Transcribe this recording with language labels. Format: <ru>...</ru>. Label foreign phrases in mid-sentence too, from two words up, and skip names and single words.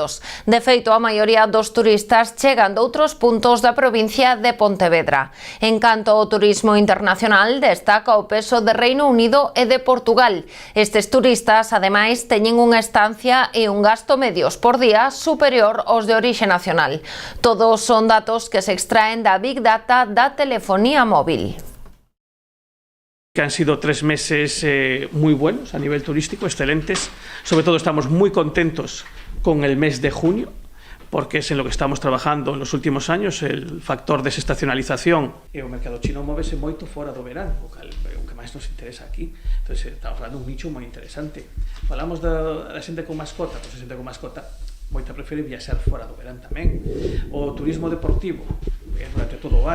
<gl>De feito, a maioría dos turistas chegan de outros puntos da provincia de Pontevedra. En canto ao turismo internacional, destaca o peso de Reino Unido e de Portugal. Estes turistas, ademais, teñen unha estancia e un gasto medios por día superior aos de orixe nacional. Todos son datos que se extraen da Big Data da telefonía móvil.</gl> <es>Que han sido 3 meses muy buenos a nivel turístico, excelentes. Sobre todo estamos muy contentos con el mes de junio, porque es en lo que estamos trabajando en los últimos años, el factor desestacionalización.</es> <gl>E o mercado chino móvese moito fora do verán, o que máis nos interesa aquí. Entonces, estamos falando de un nicho moi interesante. Falamos da xente con mascota, pois a xente con mascota moita prefere viaxar fora do verán tamén. O turismo deportivo, durante todo o ano.</gl>